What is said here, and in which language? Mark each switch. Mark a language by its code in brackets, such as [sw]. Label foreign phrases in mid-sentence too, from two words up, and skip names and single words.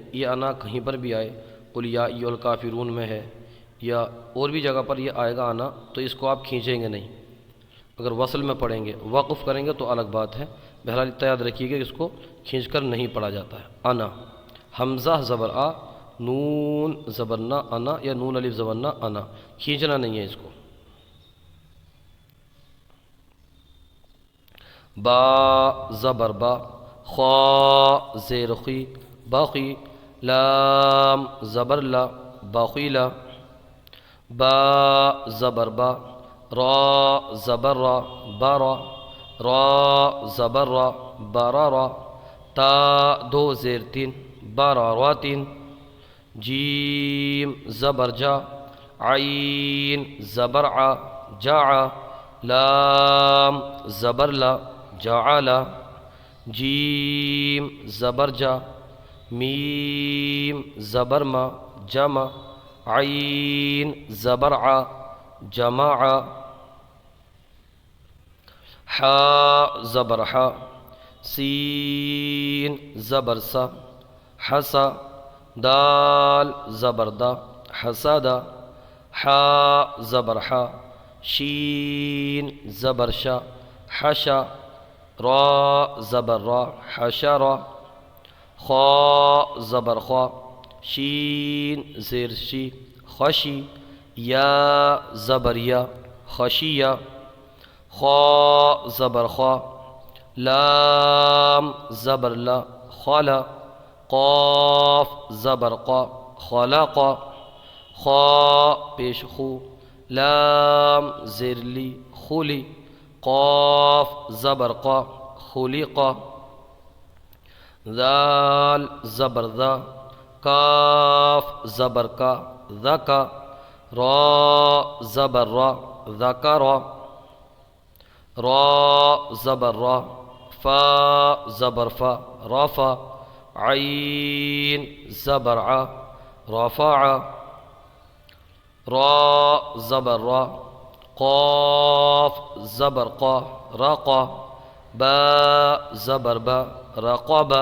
[ur] یہ انا کہیں پر بھی آئے، [ar] قل یا ایھا الکافرون [ur] میں ہے یا اور بھی جگہ پر یہ آئے گا انا، تو اس کو آپ کھینچیں گے نہیں۔ اگر وصل میں پڑھیں گے، وقف کریں گے تو الگ بات ہے، بہرحال اتنا یاد رکھیے کہ اس کو کھینچ کر نہیں پڑھا جاتا ہے۔ انا، حمزہ زبر آ، نون زبر نا، انا، یا نون الف زبر نا، انا، کھینچنا نہیں ہے اس کو۔ با زبر با، خا زیر خی، باخی، لام زبر لا، باخیلا۔ با زبر با، را زبر را، بارا، را زبر را، بارارا۔ تا دو زیر تین، باراراتین۔ جیم زبر جا، عین زبر ع، جاع، لام زبر لا، جعلا۔ جیم زبر جا، میم زبر ما، جمع، عین زبر ع، جمع۔ حا زبر حا، سین زبر سا، حسا، دال زبر دا، حسدا۔ حا زبر حا، شین زبر شا، حشا، را زبر را، حشرا۔ خا زبر خا، شین زیر شی، خشی، یا زبر یا، خشیا۔ خا زبر خا، لام زبر لا، خلا، قاف زبر قا، خلقا۔ خا پیش خو، لام زیر لی، خلی، قاف زبر قا، خلقا۔ ذال زبر ذا، کاف زبر کا، ذکا، را زبر را، ذکرا۔ را زبر را، فا زبر فا، رفا، عین زبر ع، رفع۔ را زبر را، قاف زبر قا، رقا، با زبر با، رقبا۔